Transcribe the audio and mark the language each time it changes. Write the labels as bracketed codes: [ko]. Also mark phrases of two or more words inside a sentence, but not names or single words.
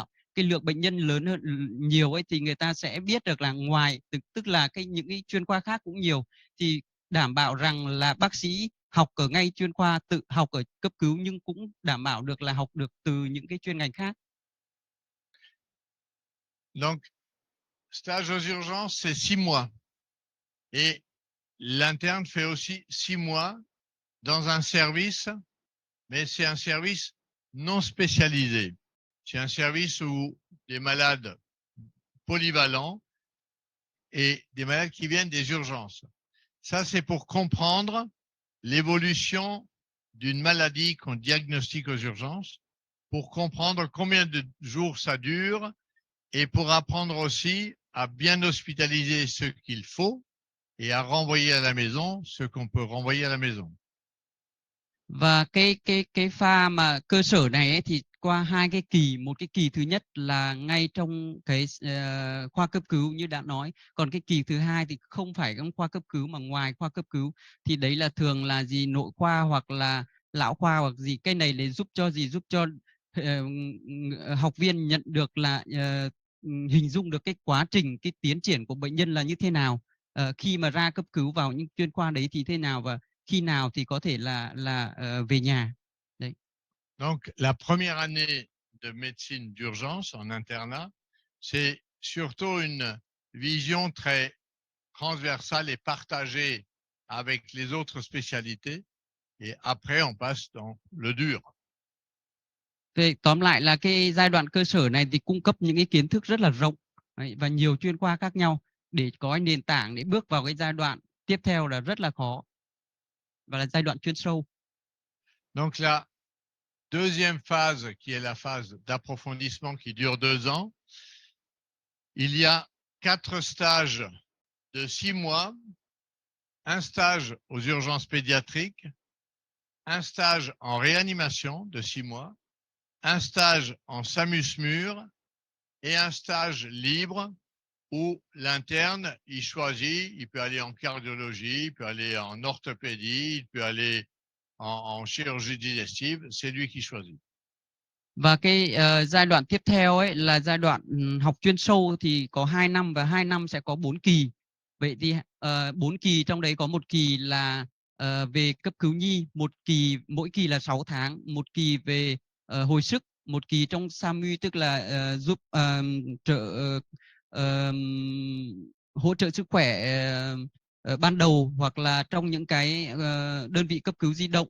[vi] Cái lượng bệnh nhân lớn hơn nhiều ấy thì người ta sẽ biết được là ngoài tức là những cái chuyên khoa khác cũng nhiều, thì đảm bảo rằng là bác sĩ học ở ngay chuyên khoa, tự học ở cấp cứu, nhưng cũng đảm bảo được là học được từ những cái chuyên ngành khác. [fr] Donc, stage aux urgences, c'est 6 mois. Et l'interne fait aussi 6 mois dans un service, mais c'est un service non spécialisé. C'est un service où des malades polyvalents et des malades qui viennent des urgences. Ça, c'est pour comprendre l'évolution d'une maladie qu'on diagnostique aux urgences, pour comprendre combien de jours ça dure et pour apprendre aussi à bien hospitaliser ce qu'il faut et à renvoyer à la maison ce qu'on peut renvoyer à la maison. [vi] Và cái pha mà cơ sở này ấy, thì qua hai cái kỳ, một cái kỳ thứ nhất là ngay trong cái khoa cấp cứu như đã nói, còn cái kỳ thứ hai thì không phải trong khoa cấp cứu mà ngoài khoa cấp cứu, thì đấy là thường là gì nội khoa hoặc là lão khoa hoặc gì. Cái này để giúp cho gì, giúp cho học viên nhận được là hình dung được cái quá trình, cái tiến triển của bệnh nhân là như thế nào, khi mà ra cấp cứu vào những chuyên khoa đấy thì thế nào, và khi nào thì có thể là về nhà. Đấy. [fr] Donc, la première année de médecine d'urgence en internat, c'est surtout une vision très transversale et partagée avec les autres spécialités. Et après, on passe dans le dur. [vi] Về tóm lại là cái giai đoạn cơ sở này thì cung cấp những cái kiến thức rất là rộng đấy, và nhiều chuyên khoa khác nhau để có nền tảng để bước vào cái giai đoạn tiếp theo là rất là khó và là giai đoạn chuyên sâu. [fr] Donc, la deuxième phase, qui est la phase d'approfondissement qui dure 2 ans, il y a 4 stages de 6 mois, un stage aux urgences pédiatriques, un stage en réanimation de 6 mois, un stage en SAMU-SMUR et un stage libre où l'interne, il choisit, il peut aller en cardiologie, il peut aller en orthopédie, il peut aller en chirurgie digestive, c'est lui qui choisit. [vi] Và cái giai đoạn tiếp theo ấy là giai đoạn học chuyên sâu thì có 2 năm và 2 năm sẽ có 4 kỳ. Vậy thì 4 kỳ trong đấy có một kỳ là về cấp cứu nhi, một kỳ mỗi kỳ là 6 tháng, một kỳ về hồi sức, một kỳ trong SAMU tức là giúp hỗ trợ sức khỏe ban đầu hoặc là trong những cái đơn vị cấp cứu di động.